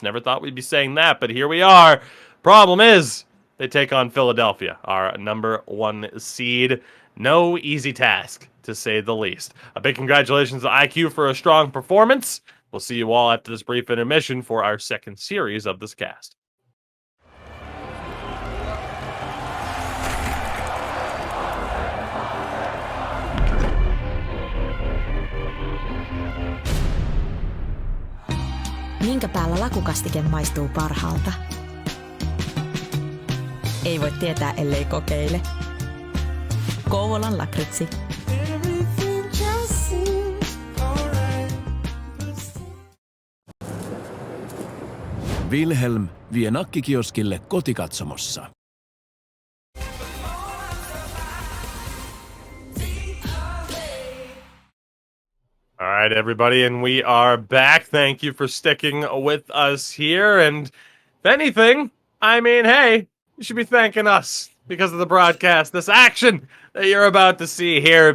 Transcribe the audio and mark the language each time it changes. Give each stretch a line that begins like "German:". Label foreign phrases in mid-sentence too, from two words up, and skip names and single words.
English: Never thought we'd be saying that, but here we are. Problem is, they take on Philadelphia, our number 1 seed. No easy task, to say the least. A big congratulations to IQ for a strong performance. We'll see you all after this brief intermission for our second series of this cast.
Finnish: Minkä päällä lakukastike maistuu parhaalta? Ei voi tietää, ellei kokeile. Kouvolan lakritsi. Wilhelm vie nakkikioskille kotikatsomossa.
English: All right, everybody, and we are back. Thank you for sticking with us here. And if anything, I mean, hey, you should be thanking us because of the broadcast, this action that you're about to see here.